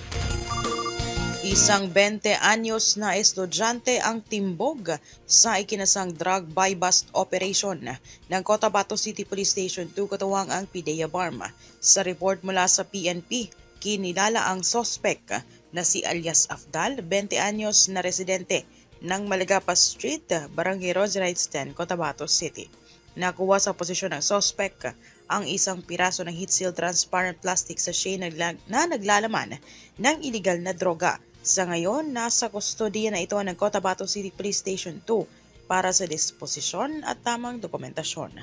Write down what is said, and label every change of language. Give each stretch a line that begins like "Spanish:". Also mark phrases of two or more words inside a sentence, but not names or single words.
Filipino: Isang 20 anyos na estudyante ang timbog sa ikinasang drug bypass operation ng Cotabato City Police Station 2 katuwang ang PIDEA Barma. Sa report mula sa PNP, kinilala ang sospek na si alias Afdal, 20 anyos na residente ng Malagapa Street, Barangay Rosarites 10, Cotabato City. Nakuha sa posisyon ng sospek ang isang piraso ng heat seal transparent plastic sachet na naglalaman ng iligal na droga. Sa ngayon, nasa kustodiya na ito ng Cotabato City Police Station 2 para sa disposisyon at tamang dokumentasyon.